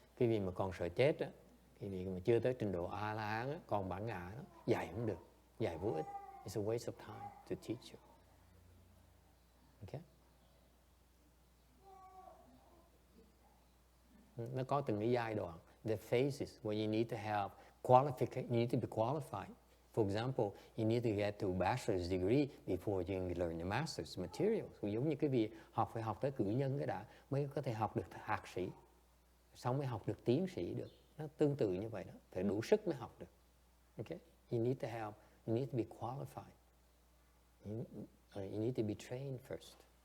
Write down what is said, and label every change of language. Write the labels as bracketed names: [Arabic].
[Vietnamese] Cái vị mà còn sợ chết á, cái vị mà chưa tới trình độ A La Hán á, còn bản ngã đó, dạy không được, dạy vô ích. [English] It's a waste of time to teach you. Okay? [Vietnamese] Nó có từng cái giai đoạn, [English] the phases where you need to have qualification, you need to be qualified. For example, you need to get to a bachelor's degree before you can learn the master's materials. [Vietnamese] Giống như cái việc phải học tới cử nhân cái đã mới có thể học được thạc sĩ, xong mới học được tiến sĩ được. Nó tương tự như vậy đó, phải đủ sức mới học được. [English] Okay? You need to be qualified. You need to be trained first.